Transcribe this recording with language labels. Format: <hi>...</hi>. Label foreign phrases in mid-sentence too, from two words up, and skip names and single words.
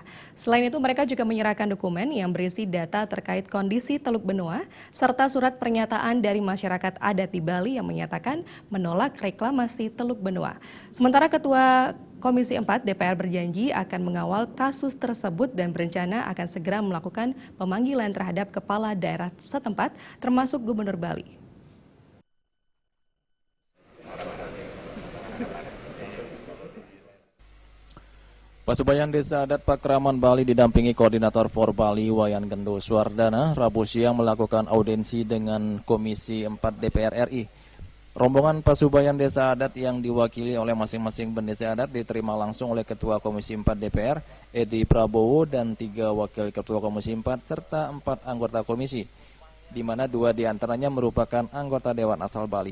<id>Selain itu mereka juga menyerahkan dokumen yang berisi data terkait kondisi Teluk Benua serta surat pernyataan dari masyarakat adat di Bali yang menyatakan menolak reklamasi Teluk Benua. Sementara Ketua Komisi 4 DPR berjanji akan mengawal kasus tersebut dan berencana akan segera melakukan pemanggilan terhadap kepala daerah setempat termasuk Gubernur Bali. Pasubayan Desa Adat Pakraman Bali didampingi Koordinator For Bali Wayan Gendo Suwardana Rabu siang melakukan audiensi dengan Komisi 4 DPR RI. Rombongan Pasubayan Desa Adat yang diwakili oleh masing-masing bendesa adat diterima langsung oleh Ketua Komisi 4 DPR, Edi Prabowo, dan 3 Wakil Ketua Komisi 4, serta 4 anggota komisi, di mana 2 diantaranya merupakan anggota Dewan Asal Bali.</id>